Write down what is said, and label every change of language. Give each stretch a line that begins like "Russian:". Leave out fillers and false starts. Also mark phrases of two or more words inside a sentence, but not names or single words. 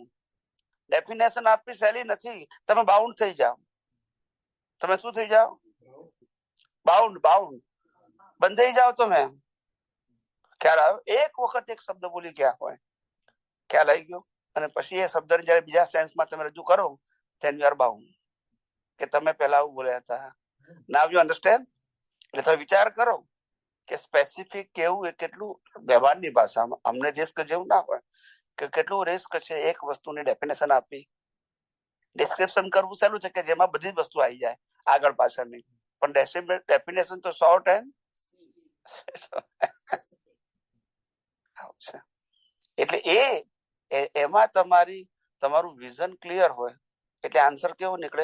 Gujarati: ડેફિનેશન આપવી સહેલી નથી. તમે બાઉન્ડ થઈ જાઓ. તમે શું થઈ જાઓ? બાઉન્ડ બંધાઈ જાઓ તમે. ખ્યાલ આવ્યો? એક વખત એક શબ્દ બોલી ગયા હોય, ખ્યાલ આવી ગયો, અને પછી એ શબ્દ જયારે બીજા સેન્સમાં તમે રજૂ કરો,
English: then you are bound.
Gujarati: કે તમે પેલા આવું બોલ્યા હતા.
English: Now you understand?
Gujarati: એટલે તમે વિચાર કરો કે સ્પેસિફિક કેવું એ કેટલું વ્યવહારની ભાષામાં. અમને રિસ્ક જેવું ના હોય કે કેટલું રિસ્ક છે એક વસ્તુની ડેફિનેશન આપી. ડિસ્ક્રિપ્શન કરવું સહેલું છે કે જેમાં બધી જ વસ્તુ આવી જાય આગળ પાછળની, પણ ડેફિનેશન તો
English: short and
Gujarati: એટલે એમાં તમારું વિઝન ક્લિયર હોય એટલે આન્સર કેવો નીકળે?